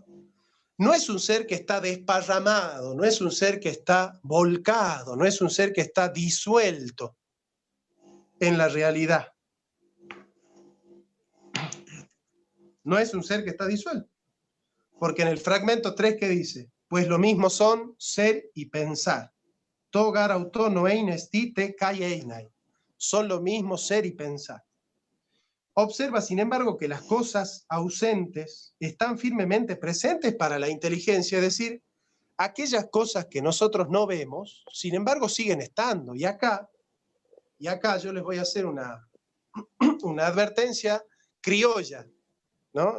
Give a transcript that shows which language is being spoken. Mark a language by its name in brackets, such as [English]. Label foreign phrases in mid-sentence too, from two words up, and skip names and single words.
[Spanish] No es un ser que está desparramado, no es un ser que está volcado, no es un ser que está disuelto en la realidad. No es un ser que está disuelto. Porque en el fragmento 3, ¿qué dice? Pues lo mismo son ser y pensar. [Greek] τὸ γὰρ αὐτὸ νοεῖν ἐστίν τε καὶ εἶναι. [Spanish] Son lo mismo ser y pensar. Observa, sin embargo, que las cosas ausentes están firmemente presentes para la inteligencia, es decir, aquellas cosas que nosotros no vemos, sin embargo, siguen estando. Y acá yo les voy a hacer una advertencia criolla, ¿no?